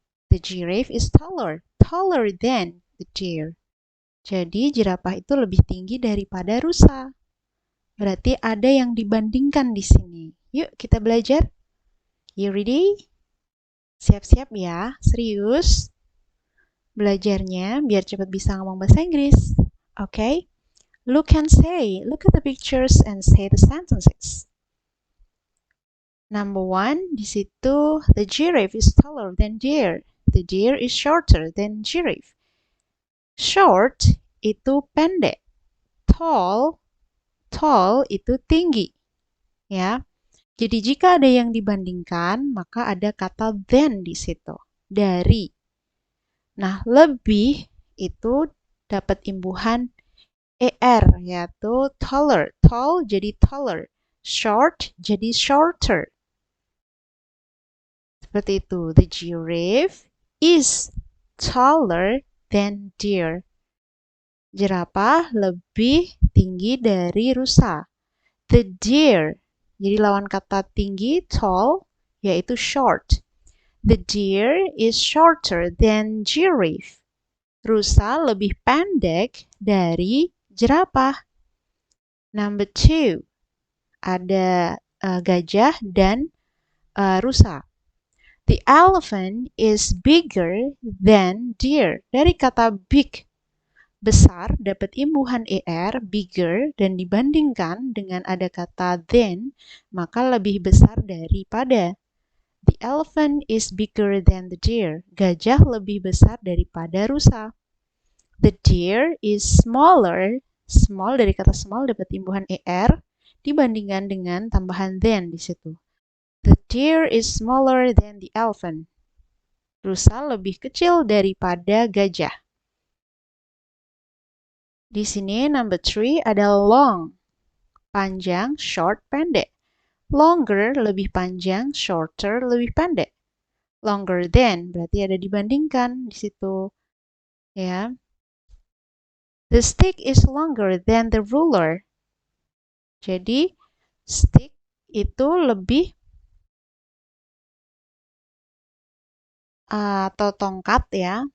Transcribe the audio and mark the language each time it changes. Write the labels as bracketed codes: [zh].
[en] The giraffe is taller than the deer. [id] Jadi, jerapah itu lebih tinggi daripada rusa. Berarti ada yang dibandingkan di sini. Yuk, kita belajar. [en] You ready? [id] Siap-siap ya, serius. Belajarnya biar cepat bisa ngomong bahasa Inggris. [en] Okay? Look at the pictures and say the sentences. Number 1, [id] di situ, [en] the giraffe is taller than deer. The deer is shorter than giraffe. [id] Short itu pendek. Tall itu tinggi. Ya. Jadi jika ada yang dibandingkan, maka ada kata than di situ. Dari. Nah, lebih itu dapat imbuhan er, yaitu taller. Tall jadi taller. Short jadi shorter. Seperti itu. [en] The giraffe is taller than deer. [id] Jerapah lebih tinggi dari rusa. [en] The deer, [id] jadi lawan kata tinggi, tall, yaitu short. [en] The deer is shorter than giraffe. [id] Rusa lebih pendek dari jerapah. [en] Number 2, [id] ada gajah dan rusa. [en] The elephant is bigger than deer. [id] Dari kata big, besar, dapat imbuhan er, bigger, dan dibandingkan dengan ada kata than, maka lebih besar daripada. [en] The elephant is bigger than the deer. [id] Gajah lebih besar daripada rusa. [en] The deer is smaller. [id] Small dari kata small dapat imbuhan er dibandingkan dengan tambahan than di situ. [en] The deer is smaller than the elephant. [id] Rusa lebih kecil daripada gajah. Di sini [en] number 3 [id] ada long. Panjang, short, pendek. Longer lebih panjang, shorter lebih pendek. Longer than berarti ada dibandingkan di situ. Ya. [en] The stick is longer than the ruler. [id] Jadi, stick itu lebih atau tongkat ya.